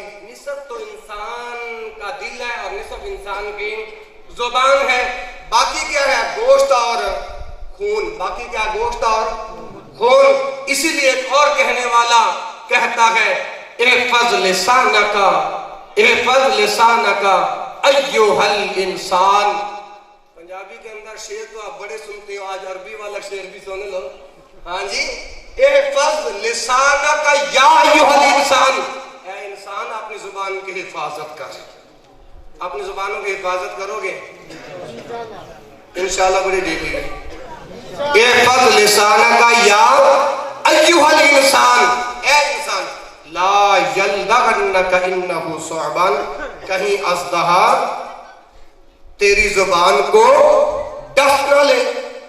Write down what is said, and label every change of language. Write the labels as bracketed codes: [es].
[ur] نصف تو انسان کا دل ہے اور نصف انسان کی زبان ہے. باقی کیا ہے؟ گوشت اور خون. باقی کیا؟ گوشت اور خون. اسی لیے ایک اور کہنے والا کہتا ہے [ar] احفظ لسانک احفظ لسانک ایھا الانسان. [ur] پنجابی کے اندر شعر تو آپ بڑے سنتے ہو, آج عربی والا شعر بھی سن لو. ہاں جی, [ar] احفظ لسانک یا ایھا الانسان, [ur] اے انسان اپنی زبان کی حفاظت کر. اپنی زبانوں کی حفاظت کرو گے انشاءاللہ بڑی ڈیلی ہے. [ar] احفظ لسانک یا ایھا الانسان, [ur] اے انسان, [ar] لا یلدغنک انہ ثعبان, [ur] کہیں اژدہا تیری زبان کو ڈس نہ لے.